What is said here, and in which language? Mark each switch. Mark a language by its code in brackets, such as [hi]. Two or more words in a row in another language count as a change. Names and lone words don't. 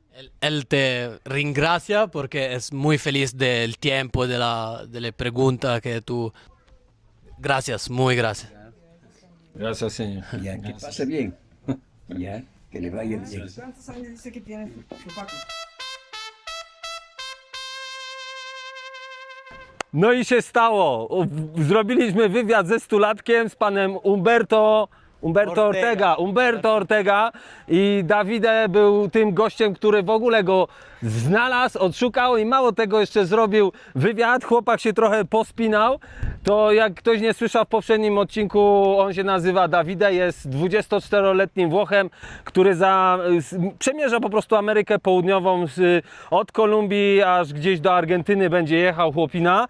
[es] Él te ringracia porque es muy feliz del tiempo, de la pregunta que tú... Gracias, muy gracias. Gracias, señor. Ya, que pase bien. Ya, que le vaya bien. ¿Cuántos años dice que tiene su Paco? [pl] No i się stało. Zrobiliśmy wywiad ze stulatkiem, z panem Umberto Ortega i Davide był tym gościem, który w ogóle go znalazł, odszukał i mało tego jeszcze zrobił wywiad. Chłopak się trochę pospinał. To jak ktoś nie słyszał w poprzednim odcinku, on się nazywa Davide, jest 24-letnim Włochem, który przemierza po prostu Amerykę Południową od Kolumbii aż gdzieś do Argentyny będzie jechał chłopina.